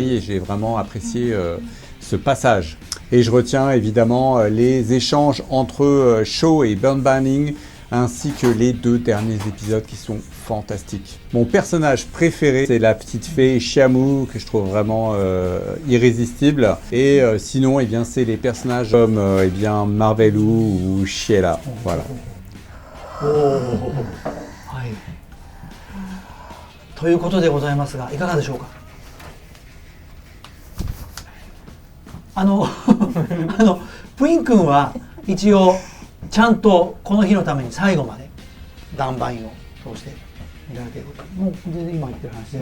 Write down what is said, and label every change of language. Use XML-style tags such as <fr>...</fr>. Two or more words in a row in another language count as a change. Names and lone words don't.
<fr>Et j'ai vraiment apprécié ce passage. Et je retiens évidemment les échanges entre Shaw et Burn Banning, ainsi que les 2 derniers épisodes qui sont fantastiques. Mon personnage préféré, c'est la petite fée Shamu, que je trouve vraiment irrésistible. Et sinon, eh bien, c'est les personnages comme eh bien, Marbelu ou Sheila. Voilà.</fr> <ja>はい。ということでございますが、いかがでしょうか。プイン君は一応ちゃんとこの日のために最後までダンバインを通して見られていることもう全然今言ってる話全然、</ja>